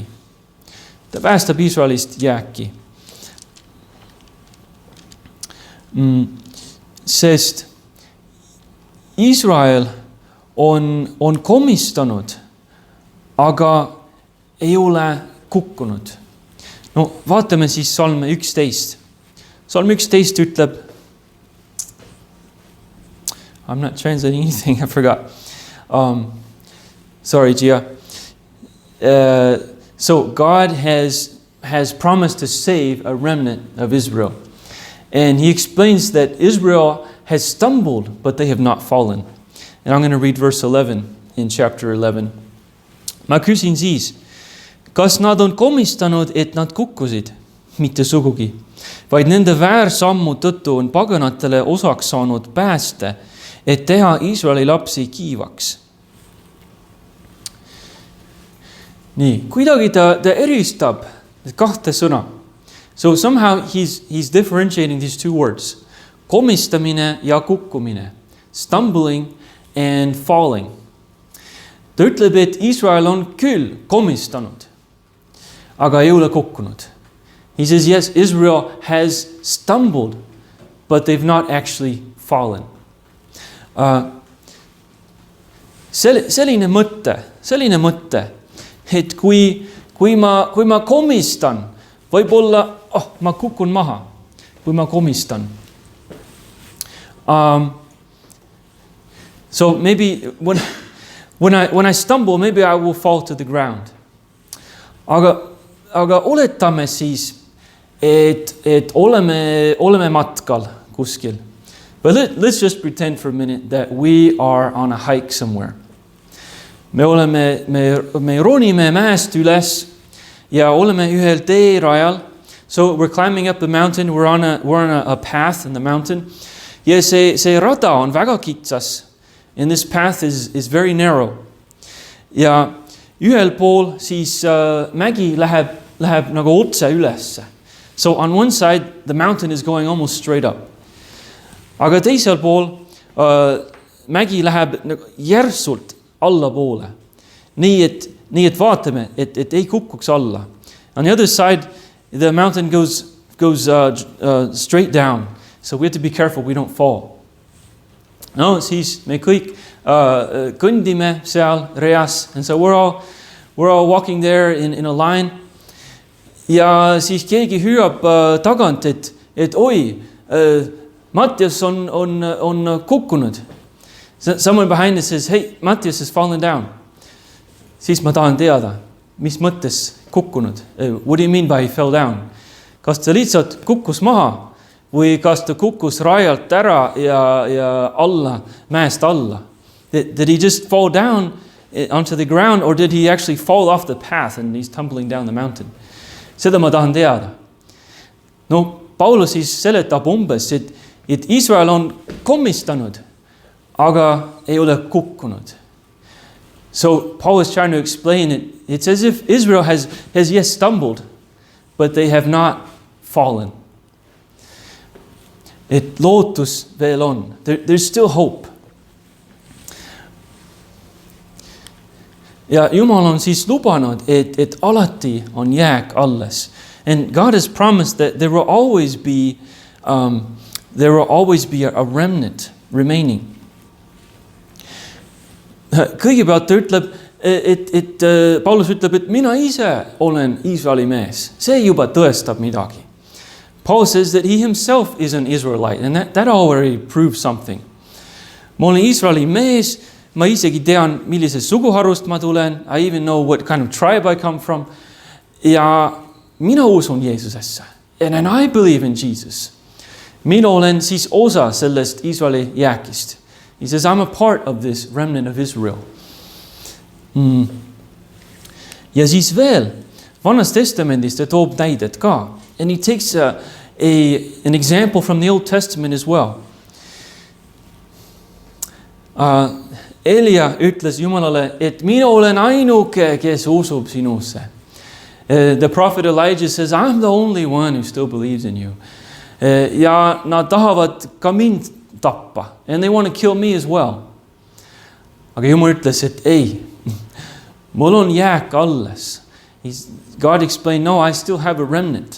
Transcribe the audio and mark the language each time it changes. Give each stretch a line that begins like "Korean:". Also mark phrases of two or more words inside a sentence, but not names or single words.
Estonian: Ta päästab Iisraelist jääki. Sest Iisrael on komistanud, aga ei ole kukkunud. No, vaatame siis salme 11. Salm 11 ütleb,
English: I'm not translating anything, I forgot. Sorry, Gia. So God has promised to save a remnant of Israel. And he explains that Israel has stumbled, but they have not fallen. And I'm going to read verse 11 in chapter 11.
Estonian: Ma küsin siis, kas nad on komistanud, et nad kukkusid? Mitte sugugi, vaid nende väärsammu tõttu on paganatele osaks saanud pääste, et teha Iisraeli lapsi kiivaks. Nii, kuidagi ta eristab kahte sõna.
English: So somehow he's differentiating these two words.
Estonian: Komistamine ja kukkumine.
English: Stumbling and falling.
Estonian: Ta ütleb, et Iisrael on küll komistanud, aga ei ole kukkunud.
English: He says, yes, Israel has stumbled, but they've not actually fallen.
Estonian: selline mõte, et kui ma komistan, võib-olla, ma kukun maha, kui ma komistan.
English: So maybe when I stumble, maybe I will fall to the ground.
Estonian: Aga oletame siis, et oleme matkal kuskil.
English: But let's just pretend for a minute that we are on a hike somewhere.
Estonian: Me ronime mäest üles ja oleme ühel teerajal.
English: So we're climbing up the mountain, we're on a path in the mountain.
Estonian: Ja see rada on väga kitsas.
English: And this path is very narrow.
Estonian: Ja ühel pool siis mägi läheb nagu otse ülesse.
English: So on one side, the mountain is going almost straight up.
Estonian: Aga teisel pool mägi läheb järsult allapoole. Nii et vaatame, et ei kukuks alla.
English: On the other side, the mountain goes straight down. So we have to be careful we don't fall.
Estonian: No, siis me kõik kõndime seal reas.
English: And so we're all walking there in a line.
Estonian: Ja siis keegi hüüab tagant, et oi, Mattias on kukkunud.
English: Someone behind us says, hey, Mattias has fallen down.
Estonian: Siis ma tahan teada, mis mõttes kukkunud.
English: What do you mean by he fell down?
Estonian: Kas ta lihtsalt kukkus maha või kas ta kukkus rajalt ära ja alla, mäest alla?
English: Did he just fall down onto the ground or did he actually fall off the path and he's tumbling down the mountain?
Estonian: Seda ma tahan teada. No, Paulus siis seletab umbes, et Israel on komistanud, aga ei ole kukkunud.
English: So Paul is trying to explain it. It's as if Israel has yes stumbled, but they have not fallen.
Estonian: Et lootus veel on.
English: There's still hope.
Estonian: Ja Jumal on siis lubanud, et alati on jääk alles.
English: And God has promised that there will always be a remnant remaining.
Estonian: Kõigepealt ta ütleb, et Paulus ütleb, et mina ise olen Iisraeli mees. See juba tõestab midagi.
English: Paul says that he himself is an Israelite, and that already proves something.
Estonian: Ma olen Iisraeli mees, ma isegi tean, millisest suguharust ma tulen.
English: I even know what kind of tribe I come from.
Estonian: Ja mina usun Jeesusesse.
English: And I believe in Jesus.
Estonian: Mina olen siis osa sellest Iisraeli jääkist.
English: He says, I'm a part of this remnant of Israel.
Estonian: Ja siis veel, Vanast Testamendist ta toob näidet ka.
English: And he takes an example from the Old Testament as well.
Estonian: Elia ütles Jumalale, et mina olen ainuke, kes usub sinusse.
English: The prophet Elijah says, I'm the only one who still believes in you.
Estonian: Ja nad tahavad ka mind tappa.
English: And they want to kill me as well.
Estonian: Aga Jumal ütles, et ei, mul on jääk alles.
English: God explained, no, I still have a remnant.